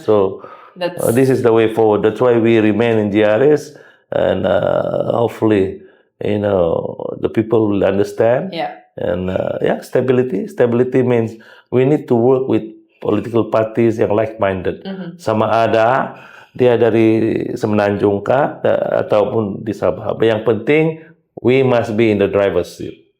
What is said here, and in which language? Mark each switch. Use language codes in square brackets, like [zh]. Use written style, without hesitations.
[en] So That's this is the way forward. That's why we remain in GRS, and hopefully, the people will understand. yeah. And stability. Stability means we need to work with political parties [ms] yang [en] like-minded. [ms] Sama ada dia dari Semenanjung kah ataupun di Sabah. Yang penting [en] we must be in the driver's seat.